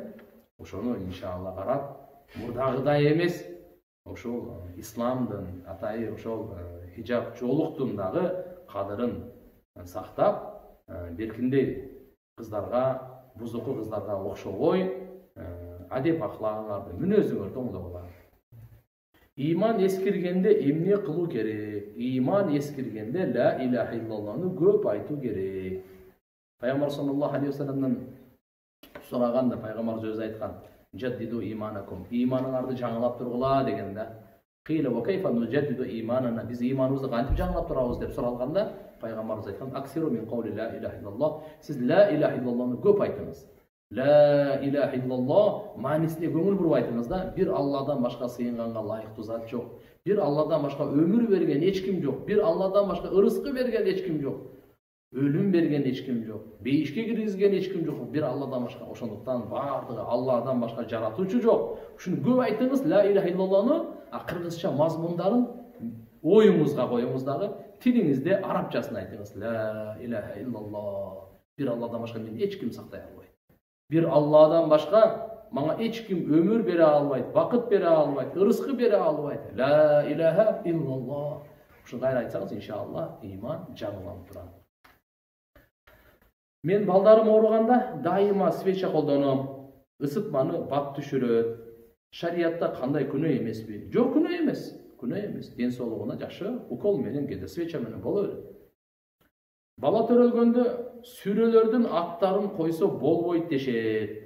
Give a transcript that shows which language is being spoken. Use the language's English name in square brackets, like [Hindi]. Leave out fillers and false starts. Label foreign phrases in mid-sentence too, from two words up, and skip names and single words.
[Kyrgyz] Ошону иншалла карап, мурдагыдай эмес, ошол исламдын атайы ошол хижаб жолуктун дагы кадырын сактап, беркиндей кыздарга, бузуку кыздарга окшобой, адеп аклагыңарды, мүнөзүңөрдү оңдоп алыңар. Иман эскиргенде эмне кылуу керек? Иман эскиргенде [Arabic] لا إله إلا الله [Kyrgyz] көп айтуу керек. Пайгамбар [Arabic] صلى الله عليه وسلم [Kyrgyz] сураганда пайгамбар өзү айткан: [Arabic] "جددوا إيمانكم", [Kyrgyz] иманыңарды жаңылап тургула деген да. [Arabic] قيل وكيف نجدد إيماننا, [Kyrgyz] биз иманыбызды кантип жаңылап турабыз деп суралганда, пайгамбарыбыз айткан: [Arabic] "أكثروا من قول لا إله إلا الله", [Kyrgyz] сиз [Arabic] لا إله إلا الله [Kyrgyz] көп айтыңыз. [Arabic] لا إله إلا الله [Kyrgyz] маанисине көңүл буруп айтыңыз да, бир Алладан башка сыйынганга лайыктуу зат жок. Бир Алладан башка өмүр берген эч ким жок. Бир Алладан башка ырыскы берген эч ким жок. Өлүм берген эч ким жок. Бейишке киргизген эч ким жок. Бир Алладан башка. Ошондуктан бардыгы Алладан башка жаратуучу жок. Ушуну көп айтыңыз, [Arabic] لا إله إلا الله, [Kyrgyz] кыргызча мазмундарын оюңузга коюңуз дагы, тилиңизде арабчасын айтыңыз. [Arabic] لا إله إلا الله. [Kyrgyz] Бир Алладан башка мени эч ким сактай албайт. Бир Алладан башка мага эч ким өмүр бере албайт, бакыт бере албайт, ырыскы бере албайт. [Arabic] لا إله إلا الله. [Kyrgyz] Ушуну кайра айтсаңыз, иншалла, иман жаңыланып турат. Мен балдарым ооруганда дайыма свеча колдоном. Ысытманы бат түшүрөт. Шариятта кандай күнөө эмеспи? Жок, күнөө эмес. Күнөө эмес. Ден соолугуна жакшы укол менен кеде свеча менен боло берет. Бала төрөлгөндө сүрөлөрдүн аттарын койсо болбойт дешет.